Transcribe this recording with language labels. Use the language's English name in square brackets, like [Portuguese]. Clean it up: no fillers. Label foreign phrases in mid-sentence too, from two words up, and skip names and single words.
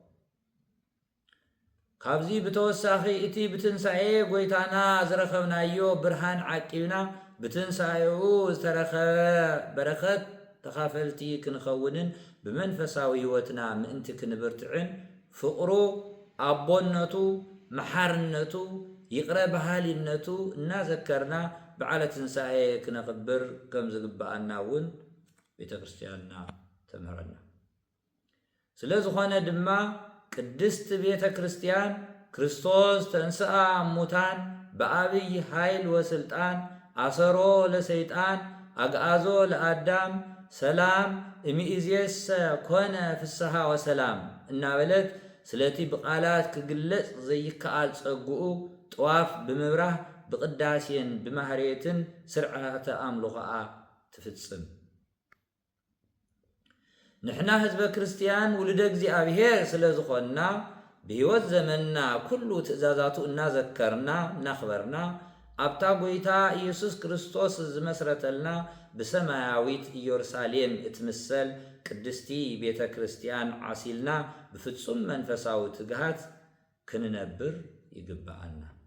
[Tigrinya] ካብዚ ብተወሳኺ እቲ ብትንሣኤ ጎይታና ዝረኸብናዮ ብርሃን ዓቂብና ብትንሣኤኡ ዝተረኸበ በረኸት ተኻፈልቲ ክንኸውንን ብመንፈሳዊ ህይወትና ምእንቲ ክንብርትዕን ፍቕሩ፣ ኣቦነቱ፣ መሓርነቱ፣ ይቕረ ባህሊነቱ እናዘከርና በዓለ ትንሣኤ ክነኽብር ከም ዝግባአና እውን ቤተክርስቲያንና ተምህረና ስለዝኾነ ድማ ቅድስት ቤተክርስቲያን [Geez] ክርስቶስ ተንሥአ እሙታን በአብይ ኃይል ወስልጣን አሰሮ ለሰይጣን አግዓዞ ለአዳም ሰላም እሚእዜሰ ኮነ ፍስሐ ወሰላም [Tigrinya] እናበለት ስለቲ ብቃላት ክግለጽ ዘይከኣል ጸጉኡ ጠዋፍ ብምብራህ ብቅዳሴን ብማህሬትን ስርዓተ አምልኾኣ ትፍጽም። ንሕና ህዝበ ክርስቲያን ውልደ እግዚአብሔር ስለዝኾንና ብህይወት ዘመንና ኩሉ ትእዛዛቱ እናዘከርና እናኽበርና ኣብታ ጎይታ ኢየሱስ ክርስቶስ ዝመስረተልና ብሰማያዊት ኢየሩሳሌም እትምሰል ቅድስቲ ቤተ ክርስቲያን ዓሲልና ብፍጹም መንፈሳዊ ትግሃት ክንነብር ይግባአና።